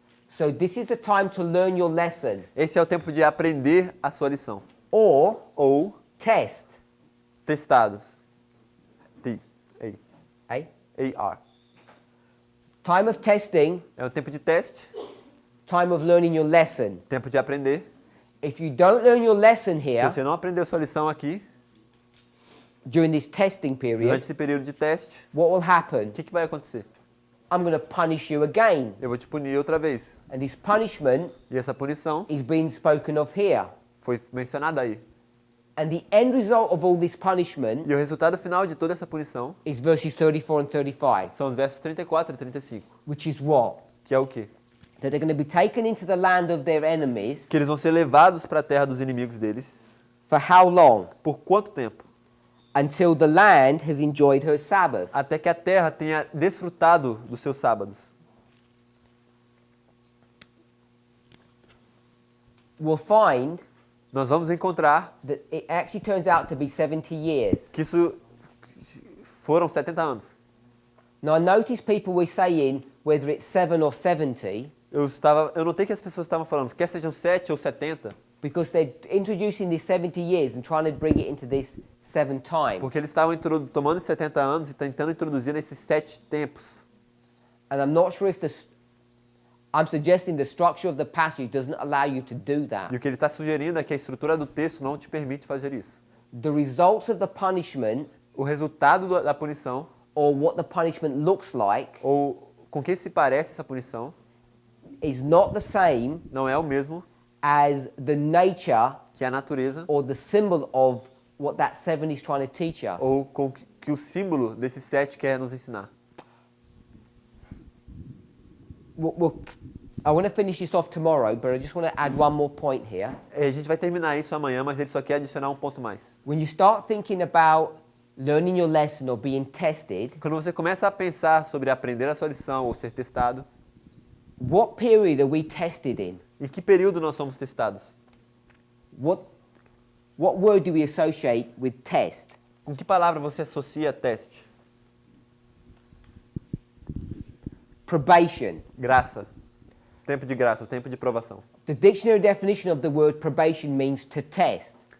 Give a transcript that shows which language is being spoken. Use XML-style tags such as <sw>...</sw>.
<en>So this is the time to learn your lesson.</en> <pt>Esse é o tempo de aprender a sua lição.</pt> <en>Or</en> <pt>Ou</pt> <en>test.</en> <pt>testados. Eh? T-A-R.</pt> <en>Time of testing,</en> <pt>É o tempo de teste,</pt> <en>time of learning your lesson.</en> <pt>tempo de aprender.</pt> <en>If you don't learn your lesson</en> <pt>Se</pt> <en>here</en> <pt>você não aprendeu sua lição aqui,</pt> <en>during this testing</en> <pt>durante</pt> <en>period,</en> <pt>esse período de teste,</pt> <en>what will happen?</en> <pt>o que vai acontecer?</pt> <en>I'm going to punish you again.</en> <pt>Eu vou te punir outra vez.</pt> <en>And this punishment</en> <pt>E essa punição</pt> <en>is being spoken of here.</en> <pt>foi mencionada aí.</pt> <en>And the end result of all this punishment</en> <pt>E o resultado final de toda essa punição</pt> <en>is verses 34 and 35,</en> <pt>são os versos 34 e 35.</pt> <en>which is what?</en> <pt>Que é o quê?</pt> <en>That they're going to be taken into the land of their enemies.</en> <pt>Que eles vão ser levados para a terra dos inimigos deles.</pt> <en>For how long?</en> <pt>Por quanto tempo?</pt> <en>Until the land has enjoyed her Sabbath.</en> <pt>Até que a terra tenha desfrutado dos seus sábados.</pt> <en>we'll find</en> <pt>nós vamos encontrar</pt> <en>that it actually turns out to be 70 years.</en> <pt>que isso foram 70 anos.</pt> <en>Now I notice people were saying whether it's 7 or 70</en> <pt>Eu notei que as pessoas estavam falando, quer sejam 7 ou 70,</pt> <en>because they're introducing these 70 years and trying to bring it into this 7 times.</en> <pt>porque eles estavam tomando 70 anos e tentando introduzir nesses 7 tempos.</pt> <en>And I'm not sure if I'm suggesting the structure of the passage doesn't allow you to do that.</en> <pt>E o que ele está sugerindo é que a estrutura do texto não te permite fazer isso.</pt> <en>The results of the punishment,</en> <pt>O resultado da punição,</pt> <en>or what the punishment looks like,</en> <pt>ou com que se parece essa punição,</pt> <en>is not the same</en> <pt>não é o mesmo</pt> <en>as the nature</en> <pt>que a natureza</pt> <en>or the symbol of what that 7 is trying to teach us.</en> <pt>ou com que o símbolo desse 7 quer nos ensinar.</pt> <en>I want to finish this off tomorrow, but I just want to add one more point here.</en> <pt>A gente vai terminar isso amanhã, mas ele só quer adicionar um ponto mais.</pt> <en>When you start thinking about learning your lesson or being tested,</en> <pt>Quando você começa a pensar sobre aprender a sua lição ou ser testado,</pt> <en>what period are we tested in?</en> <pt>em que período nós somos testados?</pt> <en>What word do we associate with test?</en> <pt>Com que palavra você associa teste?</pt> <en>Probation.</en> <pt>Graça. Tempo de graça, tempo de provação.</pt> <en>The dictionary definition of the word probation means to test.</en>